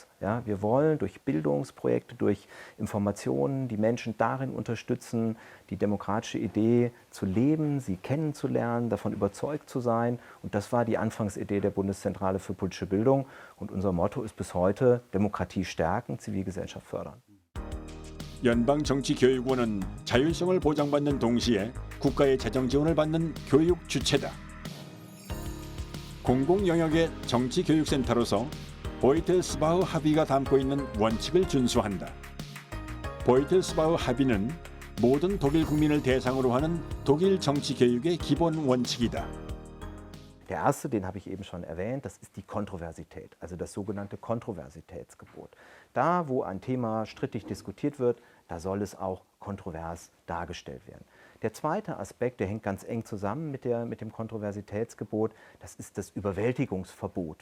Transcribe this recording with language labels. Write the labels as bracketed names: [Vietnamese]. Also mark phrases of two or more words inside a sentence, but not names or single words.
[German] Ja, wir wollen durch Bildungsprojekte, durch Informationen die Menschen darin unterstützen, die demokratische Idee zu leben, sie kennenzulernen, davon überzeugt zu sein. Und das war die Anfangsidee der Bundeszentrale für politische Bildung. Und unser Motto ist bis heute Demokratie stärken, Zivilgesellschaft fördern. [Korean] 연방정치교육원은 자율성을 보장받는 동시에 국가의 재정 지원을 받는 교육 주체다. 공공영역의 정치교육센터로서 보이텔스바흐 합의가 담고 있는 원칙을 준수한다. 보이텔스바흐 합의는 모든 독일 국민을 대상으로 하는 독일 정치교육의 기본 원칙이다. [German] Der erste, den habe ich eben schon erwähnt, das ist die Kontroversität, also das sogenannte Kontroversitätsgebot. Da, wo ein Thema strittig diskutiert wird, da soll es auch kontrovers dargestellt werden. Der zweite Aspekt, der hängt ganz eng zusammen mit dem Kontroversitätsgebot, das ist das Überwältigungsverbot.